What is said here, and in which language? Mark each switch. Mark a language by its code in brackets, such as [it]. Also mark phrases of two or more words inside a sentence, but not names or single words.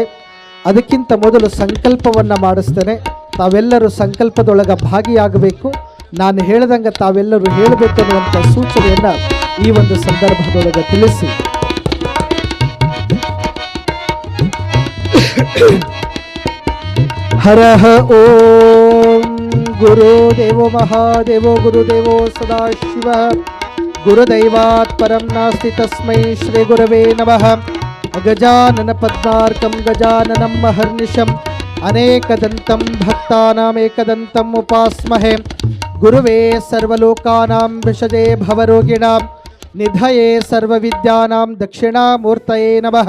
[kn] ಅದಕ್ಕಿಂತ ಮೊದಲು ಸಂಕಲ್ಪವನ್ನು ಮಾಡಿಸ್ತೇನೆ. ತಾವೆಲ್ಲರೂ ಸಂಕಲ್ಪದೊಳಗೆ ಭಾಗಿಯಾಗಬೇಕು. ನಾನು ಹೇಳ್ದಂಗೆ ತಾವೆಲ್ಲರೂ ಹೇಳಬೇಕು ಅನ್ನುವಂಥ ಸೂಚನೆಯನ್ನು ಈ ಒಂದು ಸಂದರ್ಭದೊಳಗೆ ತಿಳಿಸಿ, [sa] ಹರಃ ಓಂ ಗುರುದೇವೋ ಮಹಾದೇವೋ ಗುರುದೇವೋ ಸದಾಶಿವ ಗುರುದೈವಾತ್ ಪರಂ ನಾಸ್ತಿ ತಸ್ಮೈ ಶ್ರೀ ಗುರವೇ ನಮಃ. ಗಜಾನನ ಪದ್ಮಾರ್ಕಂ ಗಜಾನನಂ ಮಹರ್ನಿಶಂ ಅನೇಕದಂತಂ ಭಕ್ತಾನಾಮೇಕದಂತಂ ಉಪಾಸ್ಮಹೇ. ಗುರುವೇ ಸರ್ವಲೋಕಾನಾಂ ವಿಷಜೇ ಭವರೋಗಿಣಾಂ ನಿಧಯೇ ಸರ್ವವಿದ್ಯಾನಾಂ ದಕ್ಷಿಣಾಮೂರ್ತಯೇ ನಮಃ.